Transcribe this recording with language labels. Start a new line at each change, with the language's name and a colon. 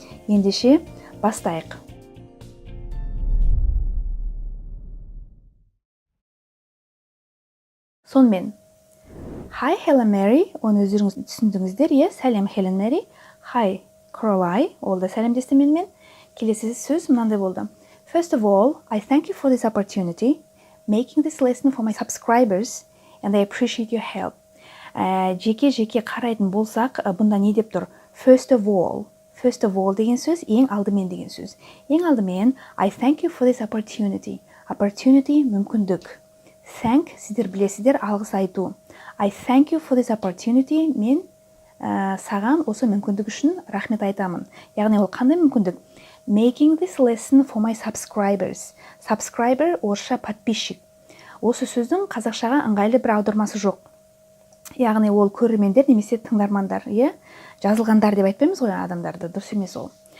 Kazakh: Ендеше бастайық. Сонымен, Hi Helen Mary, оны өздеріңіз түсіндіңіздер, сәлем Helen Mary. Hi Caroline, ол да сәлемдестіменмен. Келесі сөз мынандай болды.
English: First of all, I thank you for this opportunity, making this lesson for my subscribers, and I appreciate your help.
Kazakh: Жеке қарайтын болсақ, бұнда не деп тұр?
English: First of all
Kazakh: деген сөз, ең алдымен деген сөз. Ең алдымен,
English: I thank you for this opportunity.
Kazakh: Opportunity – мүмкіндік. Thank, сіздер білесіздер, алғыс айту.
English: I thank you for this opportunity.
Kazakh: Мен саған осы мүмкіндік үшін рахмет айтамын. Яғни ол қандай мүмкіндік?
English: Making this lesson for my subscribers.
Kazakh: Subscriber – орысша подписчик. Осы сөздің қазақшаға ыңғайлы бір аудармасы жоқ. Яғни ол көрермендер немесе тыңдармандар, жазылғандар деп айтпаймыз ғой адамдарды, дұрыс емес ол.